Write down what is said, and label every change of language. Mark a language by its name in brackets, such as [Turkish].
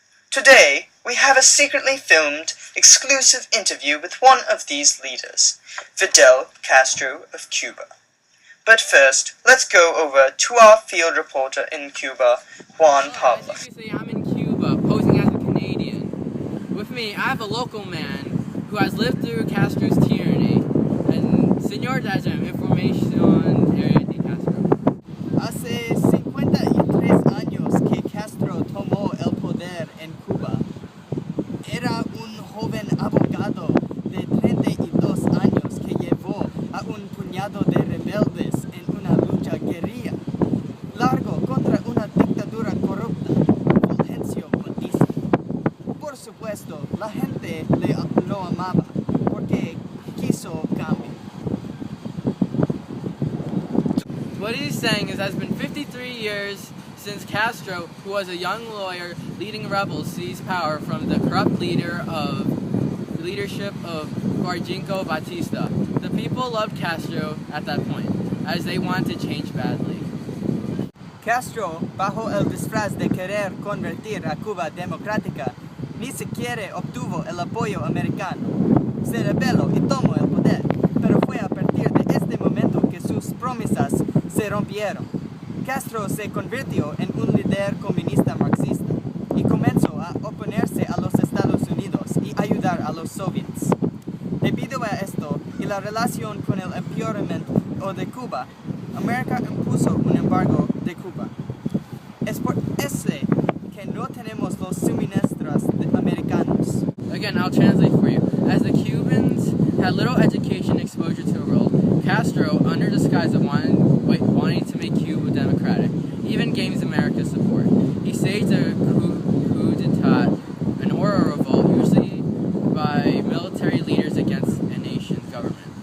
[English] Today, we have a secretly filmed, exclusive interview with one of these leaders, Fidel Castro of Cuba. But first, let's go over to our field reporter in Cuba, Juan Pablo. As you can see, I'm in Cuba, posing as a Canadian. With me, I have a local man who has lived through Castro's tyranny. [Spanish] And, Señor Dazem, información de Castro. Hace 53 años que Castro tomó el poder en Cuba. Era un joven abogado de 32 años que llevó a un puñado de rebeldes en una lucha guerrilla largo contra una dictadura corrupta, Fulgencio Batista. Por supuesto, la gente lo amaba porque quiso cambio. [English] What he's saying is that it's been 53 years since Castro, who was a young lawyer leading rebels, seized power from the corrupt leadership of Fulgencio Batista. The people loved Castro at that point, as they wanted to change badly. [Spanish] Castro, bajo el disfraz de querer convertir a Cuba democrática, ni siquiera obtuvo el apoyo americano. Se rebeló y tomó el poder, pero fue a partir de este momento que sus promesas se rompieron. Castro se convirtió en un líder comunista marxista y comenzó a oponerse a los Estados Unidos y ayudar a los soviets. Debido a esto y la relación con el empeoramiento de Cuba, América impuso un embargo de Cuba. Es por eso que no tenemos los suministros americanos. [English] Again, I'll translate for you. As the Cubans had little education exposure to the world, Castro, under disguise of wanting to make Cuba democratic, even gains America's support. He staged a coup d'etat, or a revolt, usually by military leaders against a nation's government.